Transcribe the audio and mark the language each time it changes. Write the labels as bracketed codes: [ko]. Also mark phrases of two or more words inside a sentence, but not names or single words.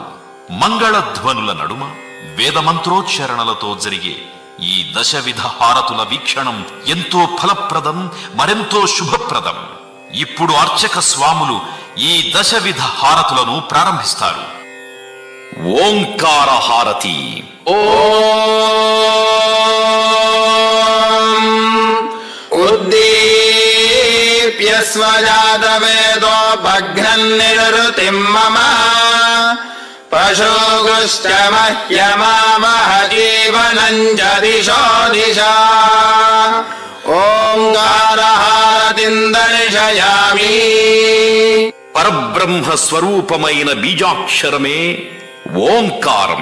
[te] మంగళధ్వనుల నడుమ వేదమంత్రోచ్చరణలతో జరిగే ఈ దశవిధ హారతుల వీక్షణం ఎంతో ఫలప్రదం, మరెంతో శుభప్రదం. ఇప్పుడు అర్చక స్వాములు ఈ దశవిధ హారతులను ప్రారంభిస్తారు. ఓంకార హారతి. [sa] ఉద్దీప్త दीप्यस्व जातवेदो भग्नन्निरुतिम् मम पशुगुश्च मह्यमावह जीवनम् च दिशो दिशा ओंकारहारतिम् दर्शयामि [te] పరబ్రహ్మ స్వరూపమైన బీజాక్షరమే ఓంకారం.